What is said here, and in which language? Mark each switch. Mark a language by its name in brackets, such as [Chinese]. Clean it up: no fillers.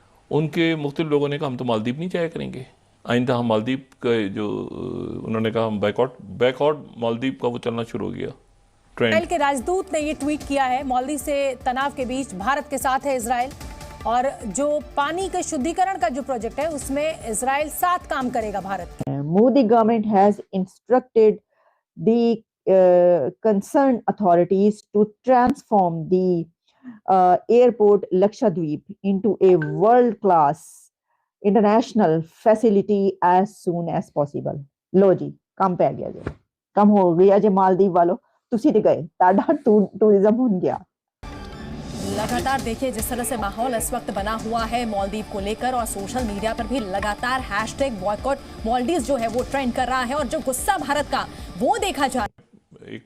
[Hindi] उनके मुख्तलिफ लोगों ने कहा हम तो मालदीव नहीं जाया करेंगे, आइंदा हम मालदीव का जो उन्होंने कहा हम बैकआउट मालदीव का वो चलना शुरू हो गया ट्रेंड। इजराइल के राजदूत ने ये ट्वीट किया है, मालदीव से तनाव के बीच भारत के साथ है इजराइल, और जो पानी के शुद्धिकरण का जो प्रोजेक्ट है उसमें इजराइल साथ काम करेगा भारत के। [English] Modi government has instructed the concerned authorities to transform the airport Lakshadweep into a world-class international facility as soon as possible. [Hindi] लो जी, काम पे आ गया जी, कम हो गया जी मालदीव वालों, [Punjabi] तुसी ते गए, ताड़ा टूरिज्म हो गया। [Hindi] लगातार देखिए जिस तरह से माहौल इस वक्त बना हुआ है मालदीव को लेकर, और सोशल मीडिया पर भी लगातार हैशटैग बॉयकॉट मालदीव जो है वो ट्रेंड कर रहा है, और जो गुस्सा भारत का वो देखा जा रहा है।